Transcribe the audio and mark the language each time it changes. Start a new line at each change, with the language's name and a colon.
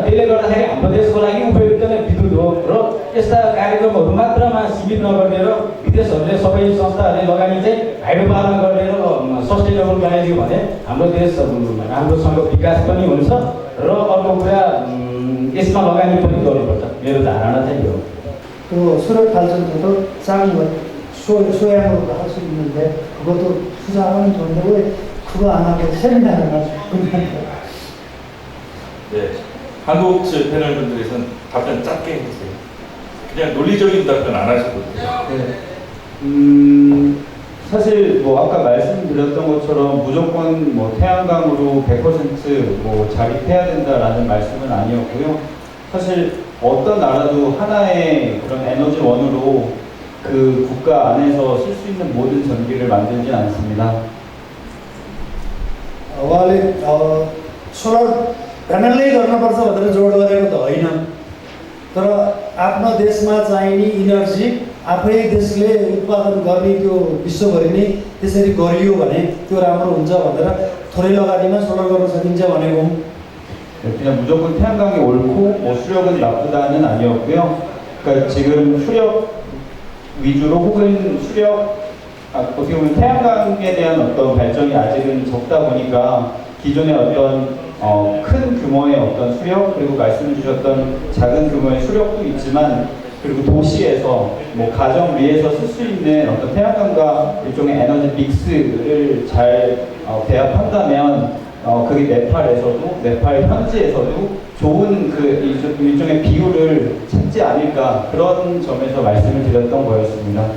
Nepali: त्यसले गर्दाखेरि हाम्रो देशको लागि उपयुक्त नै विद्युत हो र यस्ता कार्यक्रमहरू मात्रमा सीमित नगरिदिएर विदेशहरूले सबै संस्थाहरूले लगानी चाहिँ हाइड्रो पावरमा गरिदिएर सस्टेनेबल बनाइदियो भने हाम्रो देश राम्रोसँग विकास पनि हुन्छ र अर्को कुरा यसमा लगानी पनि गर्नुपर्छ। मेरो धारणा चाहिँ यो
Korean: 또 수력 발전소도 짱 소양으로 할 수 있는데 그것도 투자하면 좋은데 왜 그거 안 하고 세미나를 하죠? 네, 한국 측 패널 분들에서는 답변 짧게 해주세요. 그냥 논리적인 답변 안 하셨거든요. 네. 사실 뭐 아까 말씀드렸던 것처럼 무조건 뭐 태양광으로 100% 자립해야 된다라는 말씀은 아니었고요. 사실 어떤 나라도 하나의 그런 에너지원으로 그 국가 안에서 쓸 수 있는 모든 전기를 만들진 않습니다.
Nepali: उहाँले सोलर प्यानलै गर्नुपर्छ भनेर जोड गरेको त होइन, तर आफ्नो देशमा चाहिने इनर्जी आफै देशले उत्पादन गर्ने त्यो विश्वभरि नै त्यसरी गरियो भने त्यो राम्रो हुन्छ भनेर थोरै लगानीमा सोलर गर्न सकिन्छ भनेको।
Korean: 그냥 무조건 태양광이 옳고 뭐 수력은 나쁘다는 아니었고요. 그러니까 지금 수력 위주로 혹은 어떻게 보면 태양광에 대한 어떤 발전이 아직은 적다 보니까 기존의 어떤 큰 규모의 어떤 수력 그리고 말씀해 주셨던 작은 규모의 수력도 있지만 그리고 도시에서 뭐 가정 위에서 쓸 수 있는 어떤 태양광과 일종의 에너지 믹스를 잘 배합한다면 그게 네팔 현지에서도 좋은 그 일종의 비율을 찾지 않을까 그런 점에서 말씀을 드렸던 거였습니다.